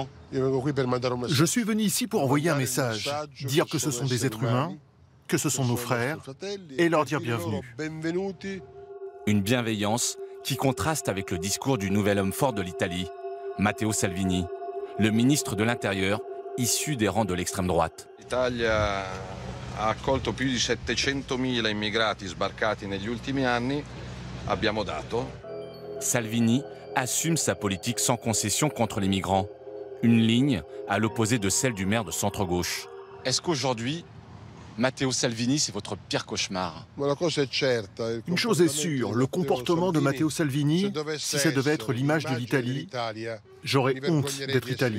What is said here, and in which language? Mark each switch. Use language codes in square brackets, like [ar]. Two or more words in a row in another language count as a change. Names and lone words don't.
[fr] Je suis venu ici pour envoyer un message, dire que ce sont des êtres humains, que ce sont nos frères, et leur dire bienvenue. Une bienveillance qui contraste avec le discours du nouvel homme fort de l'Italie, Matteo Salvini, le ministre de l'Intérieur, issu des rangs de l'extrême droite. [it] L'Italia ha accolto più di 700.000 immigrati sbarcati negli ultimi anni. Abbiamo dato. [fr] Salvini assume sa politique sans concession contre les migrants. Une ligne à l'opposé de celle du maire de centre-gauche. Est-ce qu'aujourd'hui, Matteo Salvini, c'est votre pire cauchemar? Une chose est sûre, le comportement de Matteo Salvini, si ça devait être l'image de l'Italie, j'aurais honte d'être italien.